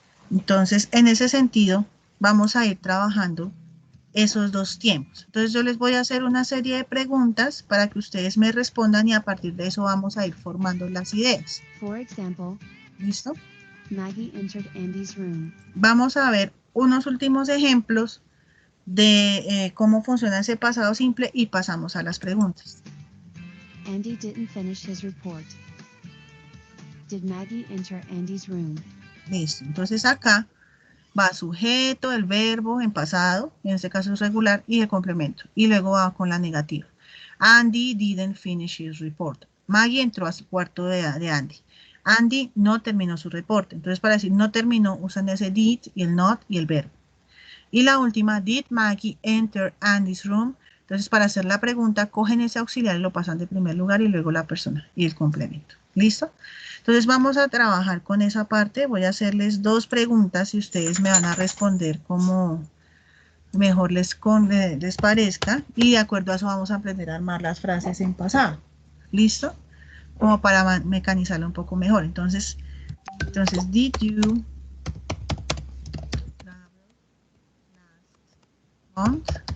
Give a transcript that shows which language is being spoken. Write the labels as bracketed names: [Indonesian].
[Spanish] Entonces, en ese sentido, vamos a ir trabajando esos dos tiempos. Entonces, yo les voy a hacer una serie de preguntas para que ustedes me respondan y a partir de eso vamos a ir formando las ideas. [English] For example, [Spanish] ¿Listo? [English] Maggie entered Andy's room. [Spanish] Vamos a ver unos últimos ejemplos de cómo funciona ese pasado simple y pasamos a las preguntas. [English] Andy didn't finish his report. Did Maggie enter Andy's room? [Spanish] Listo. Entonces acá va sujeto, el verbo en pasado, en este caso es regular, y el complemento. Y luego va con la negativa. [English] Andy didn't finish his report. [Spanish] Maggie entró a su cuarto de Andy. Andy no terminó su reporte. Entonces para decir no terminó usan ese did y el not y el verbo. Y la última, did Maggie enter Andy's room? Entonces, para hacer la pregunta, cogen ese auxiliar y lo pasan de primer lugar y luego la persona y el complemento. ¿Listo? Entonces, vamos a trabajar con esa parte. Voy a hacerles dos preguntas y ustedes me van a responder como mejor les parezca. Y de acuerdo a eso vamos a aprender a armar las frases en pasado. ¿Listo? Como para mecanizarlo un poco mejor. [English] Entonces, did you travel last month?